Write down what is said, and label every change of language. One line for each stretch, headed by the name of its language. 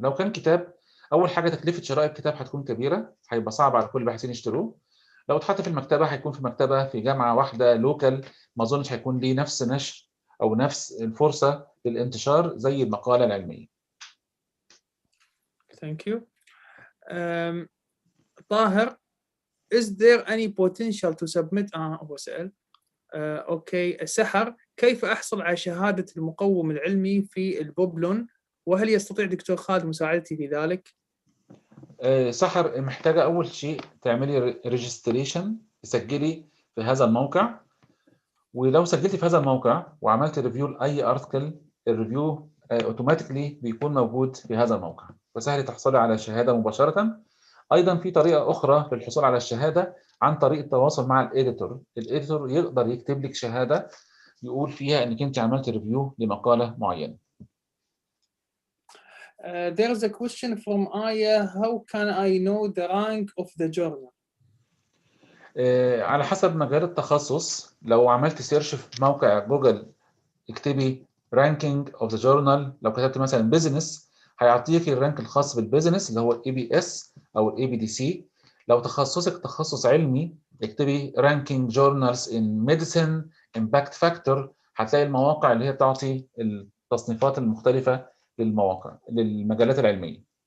Arabic: لو كان كتاب، أول حاجة تكلفة شراء الكتاب هتكون كبيرة، هيبقى صعب على كل الباحثين يشتروه. لو اتحط في المكتبة هيكون في مكتبة في جامعة واحدة لوكال، ما أظنش هيكون ليه نفس نشر أو نفس الفرصة للانتشار زي المقالة العلمية.
English: Thank you. طاهر, is there any potential to submit
Arabic: هو سأل. اوكي. سحر, كيف احصل على شهادة المقوم العلمي في البوبلون، وهل يستطيع دكتور خالد مساعدتي في ذلك؟ سحر, محتاجة أول شيء تعملي ريجستريشن، تسجلي في هذا الموقع، ولو سجلتي في هذا الموقع وعملت ريفيو لأي ارتكل، الريفيو اوتوماتيكلي بيكون موجود في هذا الموقع، فسهل تحصلي على شهادة مباشرة. أيضا في طريقة أخرى للحصول على الشهادة عن طريق التواصل مع الإديتور. الإديتور يقدر يكتب لك شهادة يقول فيها إنك أنت عملت ريفيو لمقالة معينة.
English: There is a question from Aya. How can I know the rank of the journal?
Arabic: على حسب مجال التخصص. لو عملت سيرش في موقع جوجل اكتبي
English: ranking of the journal،
Arabic: لو كتبت مثلا business هيعطيك الرانك الخاص بالبيزنس اللي هو ABS أو ABDC. لو تخصصك تخصص علمي اكتبي
English: ranking journals in medicine impact factor،
Arabic: هتلاقي المواقع اللي هي بتعطي التصنيفات المختلفة للمجالات العلمية.